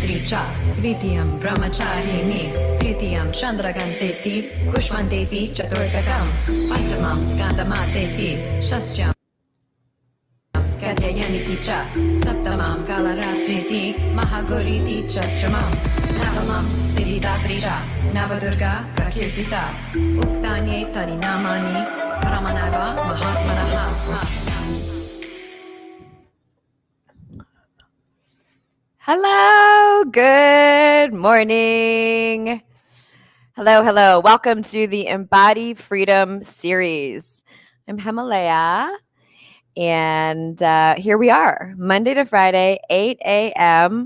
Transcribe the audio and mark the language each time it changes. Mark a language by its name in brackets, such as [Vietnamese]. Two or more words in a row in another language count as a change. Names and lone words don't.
[Sanskrit] च, द्वितीयं ब्रह्मचारिणी, तृतीयं चन्द्रघण्टेति, कूष्माण्डेति चतुर्थकम्, पञ्चमं स्कन्दमातेति, षष्ठं कात्यायनीति च, सप्तमं कालरात्रीति, महागौरीति चाष्टमम्, नवमं सिद्धिदा प्रोक्ता, नवदुर्गा प्रकीर्तिता, उक्तान्येतानि नामानि, परमानव महात्मनः. [English] Hello, good morning. Hello. Welcome to the Embody Freedom series. I'm Himalaya, and here we are, Monday to Friday, 8 a.m.